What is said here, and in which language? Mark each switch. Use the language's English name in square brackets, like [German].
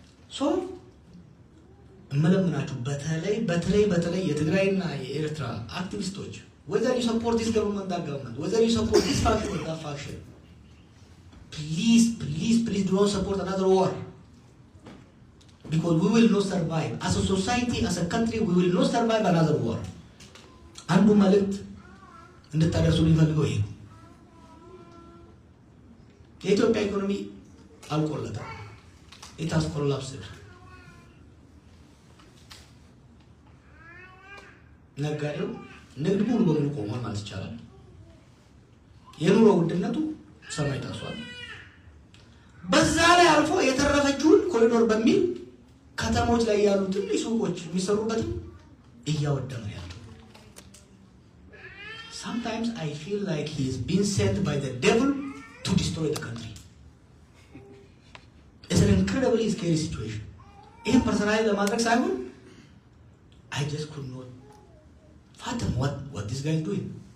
[English] So, [Amharic] እመለምናችሁ በተለይ የትግራይና የኤርትራ አክቲቪስቶች [English] whether you support this government, that government, whether you support this faction or that faction, please do not support another war. Because we will not survive. As a society, as a country, we will not survive another war. [Amharic] አንዱ መልእክት እንድታደርሱ ሊፈልገው ይሄ የኢትዮጵያ ኢኮኖሚ አልቆለታል። [English] it has collapsed. [Amharic] ነጋዴው ንግድ ሙሉ በሙሉ ቆሟል ማለት ይቻላል። የኑሮ ውድነቱ ሰማይ ታሷል። በዛ ላይ አልፎ የተረፈችውን ኮሪዶር በሚል ከተሞች ላይ ያሉ ትንሽ ሱቆች የሚሰሩበትም እያወደመ ያለው። [English] Sometimes I feel like he is being sent by the devil to destroy the country. It's an incredibly scary situation. [Amharic] ይህም ፐርሰናሊ ለማድረግ ሳይሆን [English] I just could not fathom what this guy is doing.